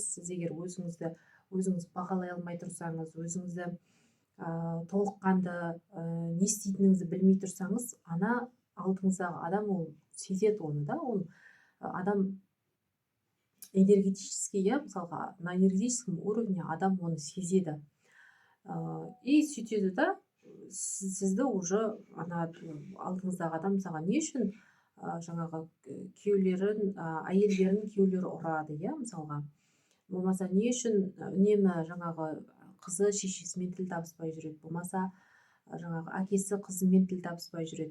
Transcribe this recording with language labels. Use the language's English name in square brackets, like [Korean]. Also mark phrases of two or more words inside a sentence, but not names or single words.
[Kazakh] Сіз егер өзіңіз бағалай алмай тұрсаңыз, өзіңізді толыққанды не істейтініңізді білмей тұрсаңыз, ана алдыңыздағы адам ол сезеді оны да, ол адам энергетически, иә, мысалға [Russian] на энергетическом уровне [Kazakh] адам оны сезеді. И сөйтеді да, сізді уже ана алдыңыздағы адам мысалға не үшін жаңағы әйелдерін күйеулері ұрады, иә, мысалға. Болмаса не үшін үнемі жаңағы қызы шешесімен тіл табыспай жүреді, болмаса жаңағы әкесі қызымен тіл табыспай жүреді.